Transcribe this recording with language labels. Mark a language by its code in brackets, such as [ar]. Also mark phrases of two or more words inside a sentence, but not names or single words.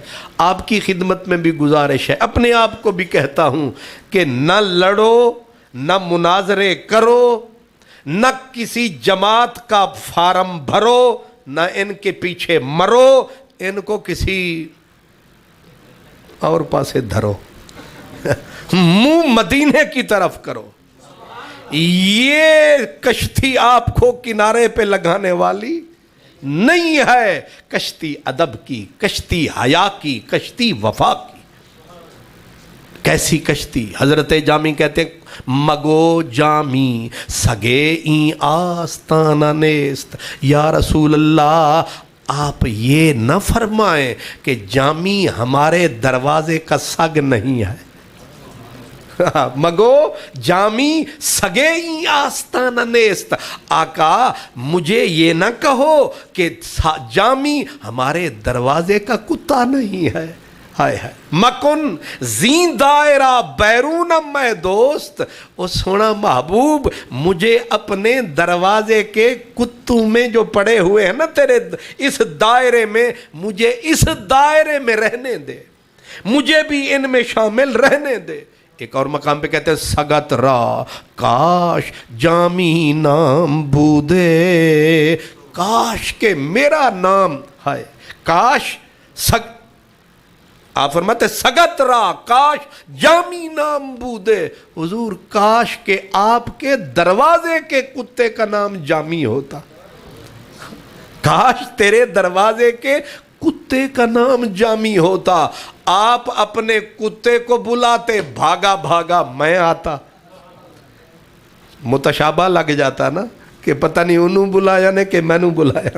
[ur] آپ کی خدمت میں بھی گزارش ہے، اپنے آپ کو بھی کہتا ہوں کہ نہ لڑو، نہ مناظرے کرو، نہ کسی جماعت کا فارم بھرو، نہ ان کے پیچھے مرو، ان کو کسی اور [pa] پاسے دھرو، [ur] منہ مدینے کی طرف کرو۔ یہ کشتی آپ کو کنارے پہ لگانے والی نہیں ہے، کشتی ادب کی، کشتی حیا کی، کشتی وفا کی۔ کیسی کشتی؟ حضرت جامی کہتے ہیں [fa] مگو جامی سگے این آستانہ نیست۔ [ur] یا رسول اللہ، آپ یہ نہ فرمائیں کہ جامی ہمارے دروازے کا سگ نہیں ہے۔ [fa] مگو جامی سگے این آستانہ نیست۔ [ur] آقا مجھے یہ نہ کہو کہ جامی ہمارے دروازے کا کتا نہیں ہے۔ ہائے ہائے، [fa] مکن زین دائرہ بیرونم میں دوست، [pa] او سونا [ur] محبوب مجھے اپنے دروازے کے کتوں میں جو پڑے ہوئے ہیں نا تیرے اس دائرے میں، مجھے اس دائرے میں رہنے دے، مجھے بھی ان میں شامل رہنے دے۔ ایک اور مقام پہ کہتے ہیں [fa] سگت را کاش جامی نام بودے، [ur] کاش کہ میرا نام ہے، کاش آپ فرماتے [fa] سگت را کاش جامی نام بودے، [ur] حضور کاش کہ آپ کے دروازے کے کتے کا نام جامی ہوتا، کاش تیرے دروازے کے کتے کا نام جامی ہوتا۔ آپ اپنے کتے کو بلاتے، بھاگا بھاگا میں آتا۔ متشابہ لگ جاتا نا کہ پتہ نہیں انہوں بلایا نے کہ میں نے بلایا۔